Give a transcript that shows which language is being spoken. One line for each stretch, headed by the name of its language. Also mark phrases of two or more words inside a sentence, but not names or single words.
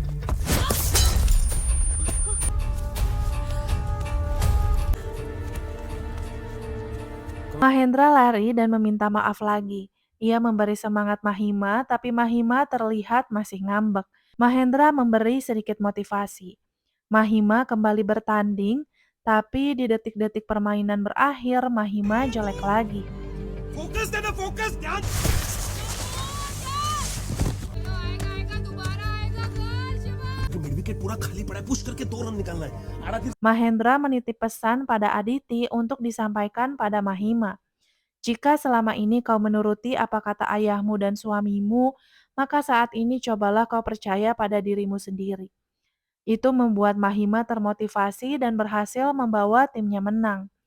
Indonesian: Mahendra lari dan meminta maaf lagi. Ia memberi semangat Mahima, tapi Mahima terlihat masih ngambek. Mahendra memberi sedikit motivasi. Mahima kembali bertanding, tapi di detik-detik permainan berakhir, Mahima jelek lagi.
Hindi: फोकस देना फोकस ध्यान
English: mid wicket
Hindi: पूरा खाली पड़ा है पुश करके 2 रन निकालना है आड़ा
Indonesian: Mahendra menitip pesan pada Aditi untuk disampaikan pada Mahima. Jika selama ini kau menuruti apa kata ayahmu dan suamimu, maka saat ini cobalah kau percaya pada dirimu sendiri. Itu membuat Mahima termotivasi dan berhasil membawa timnya menang.